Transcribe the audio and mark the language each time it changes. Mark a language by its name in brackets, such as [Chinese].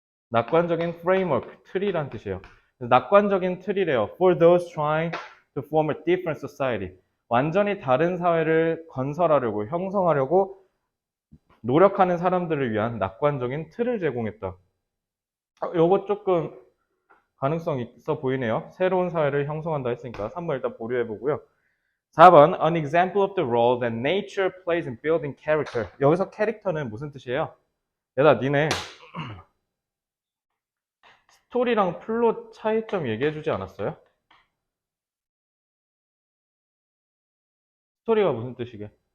[Korean] 낙관적인 framework, 틀이란 뜻이에요. 낙관적인 틀이래요. [English] For those trying to form a different society. [Korean] 완전히 다른 사회를 건설하려고, 형성하려고 노력하는 사람들을 위한 낙관적인 틀을 제공했다. 요거 조금 가능성 있어 보이네요. 새로운 사회를 형성한다 했으니까 3번 일단 보류해 보고요. [English] 4번 An example of the role that nature plays in building character. [Korean] 여기서 캐릭터는 무슨 뜻이에요? 얘들아 니네 스토리랑 플롯 차이점 얘기해 주지 않았어요? 스토리가 무슨 뜻이게?